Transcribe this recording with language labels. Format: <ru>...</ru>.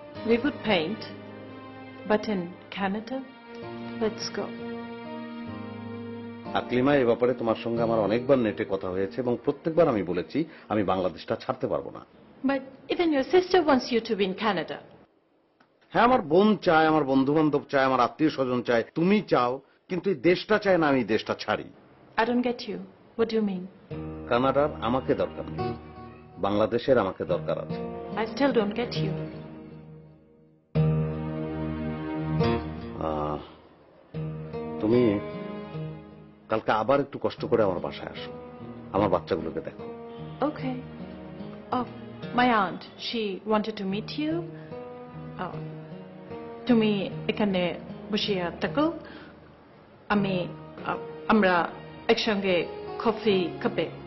<en>We would paint, but in Canada, let's go.</en> <bn>Aklima, এ ব্যাপারে তোমার সঙ্গে আমার অনেকবার নেটে কথা হয়েছে এবং প্রত্যেকবার আমি বলেছি আমি বাংলাদেশটা ছাড়তে পারবো না।</bn> <en>But even your sister wants you to be in Canada.</en> <bn>হ্যাঁ, আমার বোন চায়, আমার বন্ধু বান্ধব চায়, আমার আত্মীয় স্বজন চায়, তুমি চাও, কিন্তু এই দেশটা চায় না আমি দেশটা ছাড়ি।</bn> <en>I don't get you. What do you mean?</en> <bn>কানাডার আমাকে দরকার নেই, বাংলাদেশের আমাকে দরকার আছে।</bn> <en>I still don't get you.</en> <bn>তুমি কালকে আবার একটু কষ্ট করে আমার বাসায় আসো, আমার বাচ্চাগুলোকে দেখো।</bn> <en>Okay. Oh, my aunt, she wanted to meet you.</en> <bn>Oh, তুমি এখানে বসিয়া থাকো, আমি আমরা একসঙ্গে কফি খাবে।</bn>